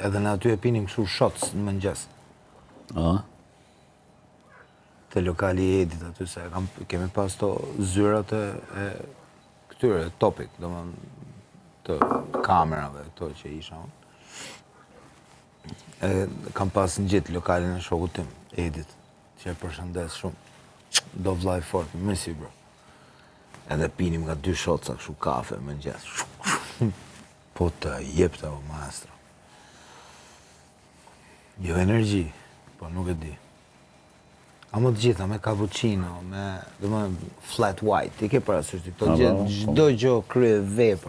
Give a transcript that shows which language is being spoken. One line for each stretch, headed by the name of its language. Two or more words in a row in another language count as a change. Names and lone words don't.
Albanian: Edhe në aty e pinim kështu shots në mëngjes. Te lokali i Edit aty, se kemi pas to zyrat e këtyre, topik, do më të kamerave, këto që isha unë. Kam pas në gjithë lokalin e shokut tim, Edit, që e përshëndes shumë. Do vllai fort,
English: miss you bro.
Albanian: Edhe pinim nga 2 shotsa kështu kafe mëngjes. Po të jepta o maestro. Jo energji, po nuk e di. A më të gjitha, me cappuccino, me
English: flat white,
Albanian: i ke parasysh ti këto gjë, çdo gjë krye vepër.